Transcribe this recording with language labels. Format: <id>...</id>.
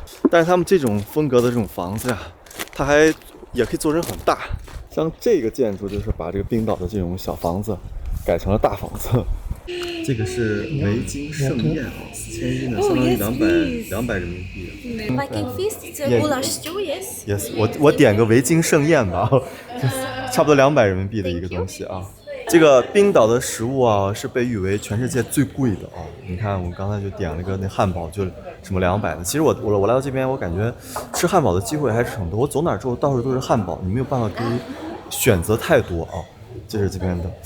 <zh>但是他们这种风格的这种房子呀，它还也可以做成很大。像这个建筑就是把这个冰岛的这种小房子改成了大房子。这个是维京盛宴啊，4000呢，相当于200人民币。</zh> <en>Viking feast, it's a goulash stew, yes.</en> <zh>Yes， 我点个维京盛宴吧，差不多200人民币的一个东西啊。这个冰岛的食物啊，是被誉为全世界最贵的啊。你看，我刚才就点了个那汉堡，就什么200的。其实我来到这边，我感觉吃汉堡的机会还是很多。我走哪儿之后，到处都是汉堡，你没有办法可以选择太多啊。这是这边的。</zh>